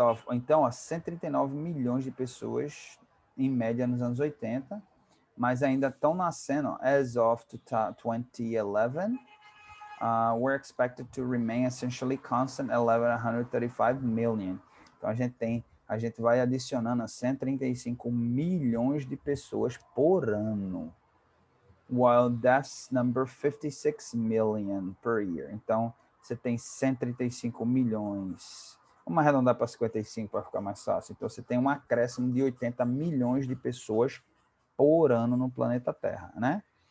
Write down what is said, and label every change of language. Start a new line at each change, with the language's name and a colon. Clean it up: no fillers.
Portuguese: Então, 139 milhões de pessoas em média nos anos 80, mas ainda estão nascendo.
English: As of 2011, were expected to remain essentially constant at 135 million.
Portuguese: Então, a gente vai adicionando a 135 milhões de pessoas por ano,
English: while deaths number 56 million per year.
Portuguese: Então, você tem 135 milhões. Vamos arredondar para 55 para ficar mais fácil. Então, você tem um acréscimo de 80 milhões de pessoas por ano no planeta Terra, né?